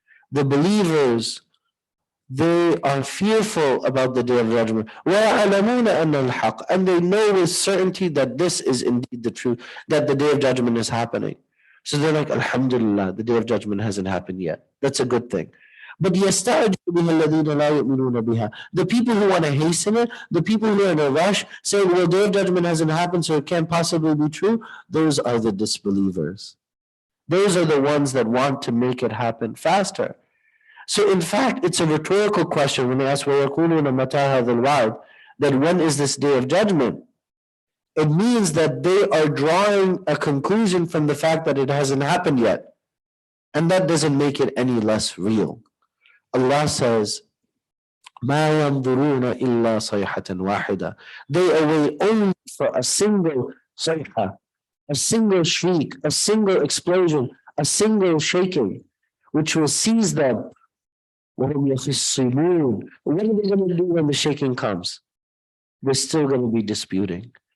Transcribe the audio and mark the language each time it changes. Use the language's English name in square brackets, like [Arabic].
[English] The believers, they are fearful about the Day of Judgment. [Arabic] وَيَعْلَمُونَ أَنَّ الْحَقَّ. [English] And they know with certainty that this is indeed the truth, that the Day of Judgment is happening. So they're like, Alhamdulillah, the Day of Judgment hasn't happened yet. That's a good thing. [Arabic] But يَسْتَعْجِلُ بِهَا الَّذِينَ لَا يُؤْمِنُونَ بِهَا. [English] The people who want to hasten it, the people who are in a rush, saying, well, the Day of Judgment hasn't happened, so it can't possibly be true, those are the disbelievers. Those are the ones that want to make it happen faster. So in fact, it's a rhetorical question when they ask, [Arabic] وَيَقُولُونَ مَتَى هَذَا الْوَعْدُ, [English] that when is this Day of Judgment? It means that they are drawing a conclusion from the fact that it hasn't happened yet. And that doesn't make it any less real. Allah says, [Arabic] مَا يَنظُرُونَ إِلَّا صَيْحَةً وَاحِدَةً. [English] They await only for a single sayha, a single shriek, a single explosion, a single shaking, which will seize them. [Arabic] وَهُمْ يَخِصِّمُونَ. [English] What are they going to do when the shaking comes? They're still going to be disputing.